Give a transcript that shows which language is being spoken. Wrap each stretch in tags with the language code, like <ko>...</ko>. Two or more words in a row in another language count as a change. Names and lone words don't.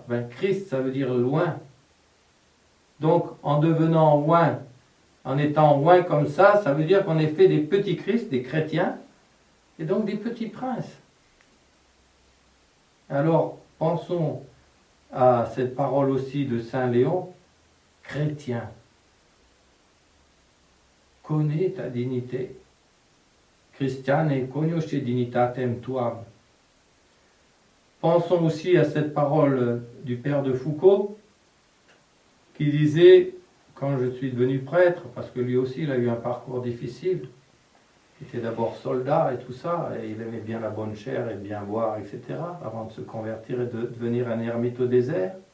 <fr>Ben, Christ, ça veut dire loin. Donc en devenant loin, en étant loin comme ça veut dire qu'on est fait des petits Christ, des chrétiens, et donc des petits princes. Alors pensons à cette parole aussi de Saint Léon, chrétien, connais ta dignité.</fr> <la>Christiane, conosce dignitatem tuam.</la> <fr>Pensons aussi à cette parole du père de Foucault, qui disait, quand je suis devenu prêtre, parce que lui aussi il a eu un parcours difficile, il était d'abord soldat et tout ça, et il aimait bien la bonne chair et bien boire, etc., avant de se convertir et de devenir un ermite au désert.</fr>